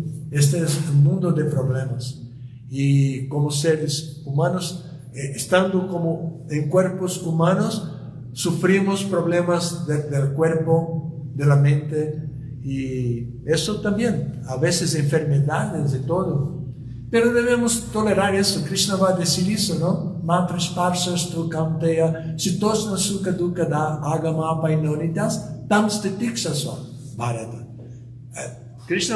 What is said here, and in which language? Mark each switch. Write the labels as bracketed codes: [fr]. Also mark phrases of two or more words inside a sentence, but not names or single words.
[es] Este es un mundo de problemas. Y como seres humanos, estando como en cuerpos humanos, sufrimos problemas del cuerpo, de la mente, y eso también, a veces enfermedades y todo. Pero debemos tolerar eso. Krishna va a decir eso, ¿no? [sa] Mantras parsas tu kamteya, sitosna sukha dukkha da agama painonitas, tam stitiksasva bharata. [es] Krishna